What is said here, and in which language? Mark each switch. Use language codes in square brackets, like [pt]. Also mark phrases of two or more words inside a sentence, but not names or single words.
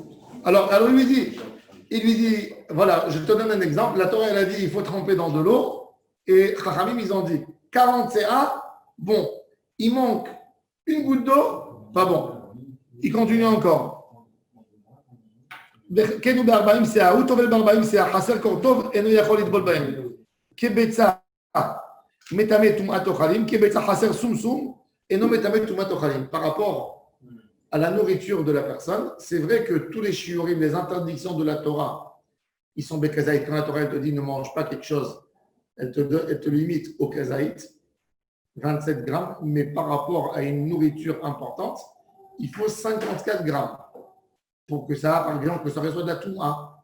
[fr] Alors il lui dit, voilà, je te donne un exemple. La Torah, elle a dit, il faut tremper dans de l'eau. Et Chachamim, ils ont dit, 40 CA, bon. Il manque une goutte d'eau, pas bon. Il continue encore. [he] Kenu ב-40 CA, הוא טובל ב-40 CA, חסר קור טוב, אינו יכול לטבול בהם. כביצה מטמא טומאת אוכלים, כביצה חסר סומסום, אינו מטמא טומאת אוכלים. [fr] Par rapport à la nourriture de la personne, c'est vrai que tous les shiurim, les interdictions de la Torah, ils sont békazaït. Quand la Torah elle te dit ne mange pas quelque chose, elle te limite au kazaït, 27 grammes, mais par rapport à une nourriture importante, il faut 54 grammes pour que ça, par exemple, que ça reçoive de la touma.